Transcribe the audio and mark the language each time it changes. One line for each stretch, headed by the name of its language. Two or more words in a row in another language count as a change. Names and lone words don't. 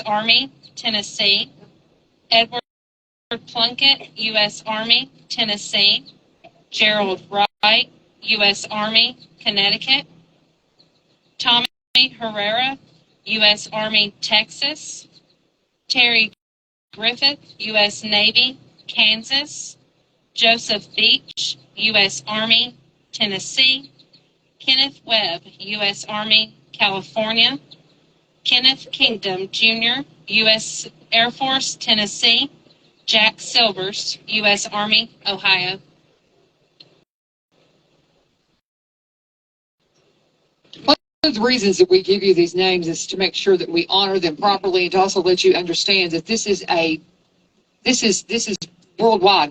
English: Army, Tennessee. Edward Plunkett, U.S. Army, Tennessee. Gerald Wright, U.S. Army, Connecticut. Tommy Herrera, U.S. Army, Texas. Terry Griffith, U.S. Navy, Kansas. Joseph Beach, U.S. Army, Tennessee. Kenneth Webb, U.S. Army, California. Kenneth Kingdom, Jr., U.S. Air Force, Tennessee. Jack Silvers, U.S. Army, Ohio. of the reasons that we give you these names is to make sure that we honor them properly, and to also let you understand that this is worldwide.